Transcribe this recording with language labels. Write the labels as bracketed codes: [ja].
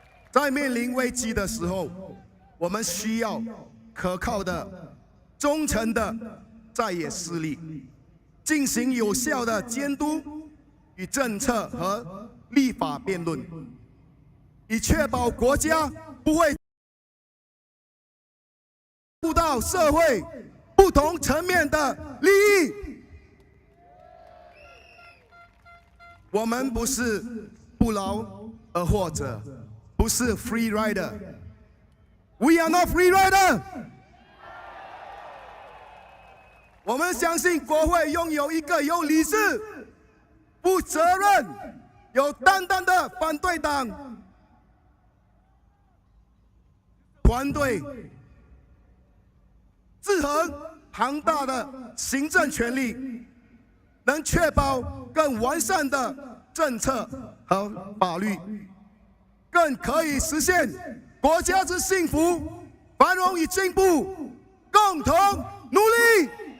[zh] 在面临危机的时候，我们需要可靠的、忠诚的在野势力，进行有效的监督与政策和立法辩论，以确保国家不会顾到社会不同层面的利益。我们不是不劳而获者，不是 free rider。 [en] We are not free rider。 [zh] 我们相信国会拥有一个有理智、负责任、有担当的反对党团队，制衡庞大的行政权力，能确保更完善的政策和法律，更可以实现国家之幸福、繁荣与进步，共同努力。